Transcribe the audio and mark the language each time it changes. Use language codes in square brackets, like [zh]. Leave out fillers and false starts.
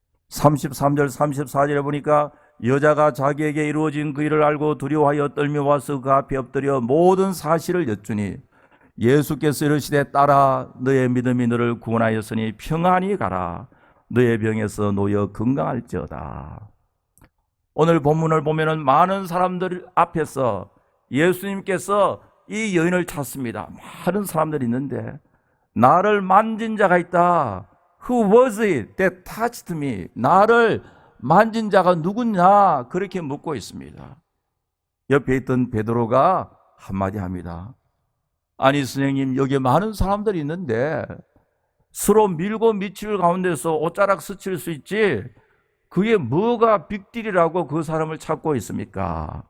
[ko] 33절 34절에 보니까 여자가 자기에게 이루어진 그 일을 알고 두려워하여 떨며 와서 그 앞에 엎드려 모든 사실을 여쭈니 예수께서 이르시되 딸아, 너의 믿음이 너를 구원하였으니 평안히 가라. 너의 병에서 놓여 건강할지어다. 오늘 본문을 보면은 많은 사람들 앞에서 예수님께서 이 여인을 찾습니다. 많은 사람들이 있는데, 나를 만진 자가 있다. [en] Who was it that touched me? [ko] 나를 만진 자가 누구냐? 그렇게 묻고 있습니다. 옆에 있던 베드로가 한마디 합니다. 아니 선생님, 여기 많은 사람들이 있는데 서로 밀고 미칠 가운데서 옷자락 스칠 수 있지 그게 뭐가 빅딜이라고 그 사람을 찾고 있습니까?